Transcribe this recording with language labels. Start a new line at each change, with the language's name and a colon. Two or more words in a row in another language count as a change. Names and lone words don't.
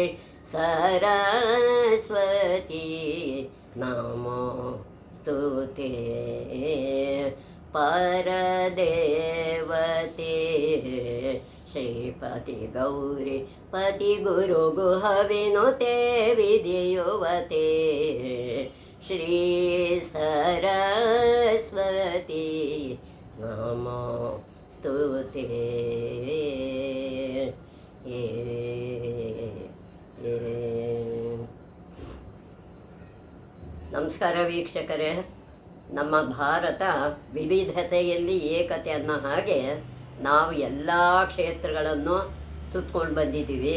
Sanskrit: सरस्वती नमोस्तुते परदेवते श्रीपति गौरी पति गुरु गुह विनुते विद्युवते श्री सरस्वती नमोस्तुते
Kannada: ನಮಸ್ಕಾರ ವೀಕ್ಷಕರೇ. ನಮ್ಮ ಭಾರತ ವಿವಿಧತೆಯಲ್ಲಿ ಏಕತೆ ಅನ್ನೋ ಹಾಗೆ ನಾವು ಎಲ್ಲ ಕ್ಷೇತ್ರಗಳನ್ನು ಸುತ್ಕೊಂಡು ಬಂದಿದ್ದೀವಿ.